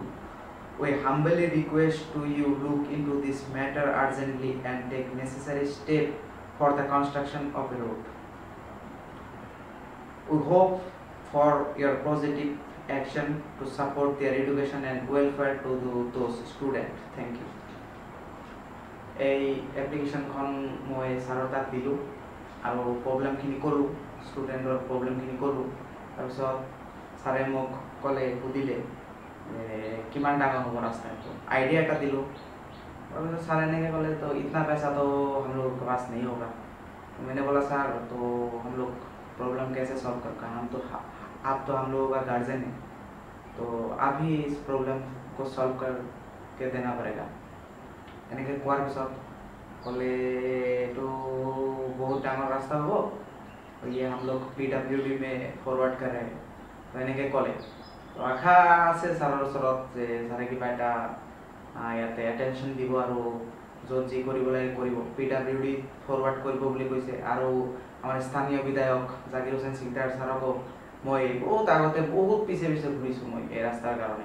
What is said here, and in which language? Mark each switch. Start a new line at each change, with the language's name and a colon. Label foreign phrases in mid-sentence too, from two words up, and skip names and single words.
English: We humbly request to you look into this matter urgently and take necessary steps for the construction of a road. We hope for your positive action to support their education and welfare to those students. Thank you.
Assamese: এই এপ্লিকেশ্যনখন মই ছাৰৰ তাত দিলোঁ আৰু প্ৰব্লেমখিনি ক'লোঁ, ষ্টুডেণ্টৰ প্ৰব্লেমখিনি ক'লোঁ। তাৰপিছত ছাৰে মোক ক'লে, সুধিলে কিমান ডাঙৰ হ'ব ৰাস্তাটো, আইডিয়া এটা দিলোঁ। তাৰপিছত ছাৰে এনেকৈ ক'লে তো
Hindi: ইतना पैसा तो हम लोग के पास नहीं होगा। मैंने बोला सर तो हम लोग प्रॉब्लम कैसे सॉल्व कर पाएंगे, आप तो हम लोगों का गार्जियन है, तो आप ही इस प्रॉब्लम को सॉल्व करके देना पड़ेगा।
Assamese: এনেকৈ কোৱাৰ পিছত ক'লে এইটো বহুত ডাঙৰ ৰাস্তা হ'ব,
Hindi: ये हम लोग PWD में फॉरवर्ड कर रहे हैं। तो
Assamese: এনেকৈ ক'লে। তো আশা আছে ছাৰৰ ওচৰত যে ছাৰে কিবা এটা ইয়াতে এটেনশ্যন দিব আৰু য'ত যি কৰিব লাগে কৰিব। PWD ফৰৱাৰ্ড কৰিব বুলি কৈছে। আৰু আমাৰ স্থানীয় বিধায়ক জাকিৰ হোসেন সিকদাৰ ছাৰকো মই বহুত আগতে বহুত পিছে ঘূৰিছোঁ মই এই ৰাস্তাৰ কাৰণে।